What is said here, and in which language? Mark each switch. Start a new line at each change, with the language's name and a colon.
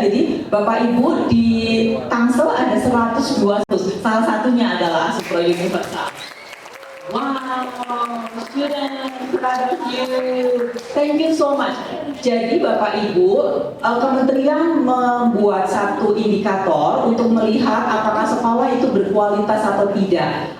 Indonesian: Jadi Bapak Ibu di Tangsel ada 102, salah satunya adalah Asupro Universal.
English: Wow, student, proud of you. Thank you so much.
Indonesian: Jadi Bapak Ibu, Kementerian membuat satu indikator untuk melihat apakah sekolah itu berkualitas atau tidak.